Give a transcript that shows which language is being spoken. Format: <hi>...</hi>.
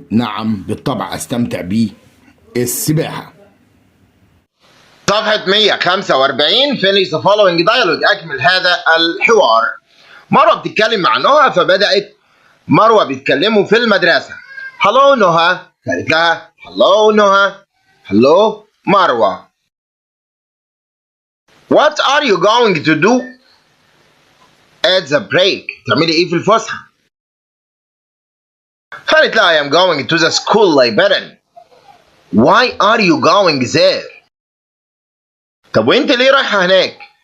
<ar>نعم بالطبع أستمتع بالسباحة.</ar> <en>صفحة 145 finish the following dialogue.</en> <ar>أكمل هذا الحوار. مروة بتتكلم مع نهى فبدأت مروة بيتكلموا في المدرسة.</ar> <en>hello نهى.</en> <ar>قالت لها hello نهى.</ar> <en>hello مروة. what are you going to do at the break.</en> <ar>تعملي ايه في الفسحة. قالت لها</ar> <en>I am going to the school library. why are you going there.</en> <ar>طب وانت ليه رايحة هناك.</ar>